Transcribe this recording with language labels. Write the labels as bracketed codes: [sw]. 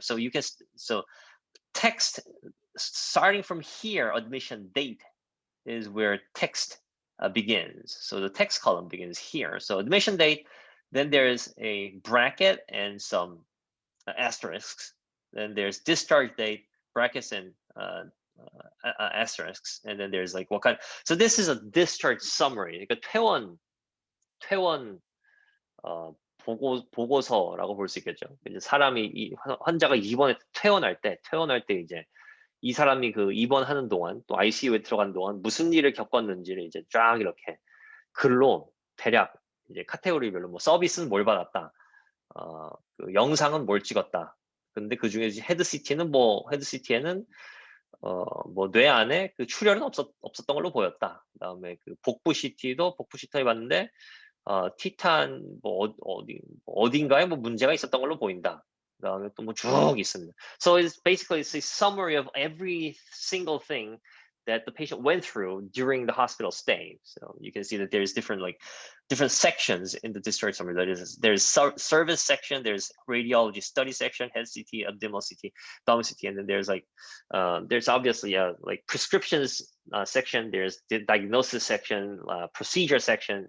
[en] So you can text starting from here, admission date is where text begins. So the text column begins here. So admission date, then there is a bracket and some asterisks, Then there's discharge date, brackets and asterisks, and then there's like what kind. So this is a discharge summary. [ko] 그러니까 퇴원 보고서라고 볼 수 있겠죠. 이제 사람이 환자가 입원에 퇴원할 때 이제 이 사람이 그 입원하는 동안 또 ICU에 들어간 동안 무슨 일을 겪었는지를 이제 쫙 이렇게 글로 대략 이제 카테고리별로 뭐 서비스는 뭘 받았다, 그 영상은 뭘 찍었다. 근데 그 중에 헤드 CT는 헤드 CT에는 뭐 뇌 안에 그 출혈은 없었던 걸로 보였다. 그다음에 그 복부 CT도 복부 CT 봤는데 티탄 어딘가에 뭐 문제가 있었던 걸로 보인다. 그다음에 또 뭐 쭉 있습니다. [en] So it's a summary of every single thing that the patient went through during the hospital stay. So you can see that there's different sections in the discharge summary. There's service section, there's radiology study section, head CT, abdominal CT, abdominal CT, and then there's obviously like prescriptions section, there's the diagnosis section, procedure section.